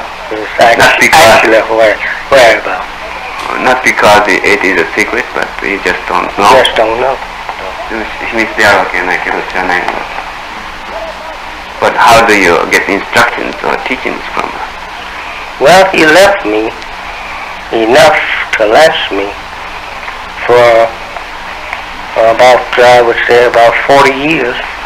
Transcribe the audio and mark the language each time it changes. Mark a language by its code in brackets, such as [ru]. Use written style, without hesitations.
[en] It's actually whereabouts. Not because it is a secret, but we just don't know. Just don't know. [ja] 秘密であるわけじゃないけど知らないの。 [en] But how do you get instructions or teachings from us? Well, he left me enough to last me for about, I would say, about 40 years.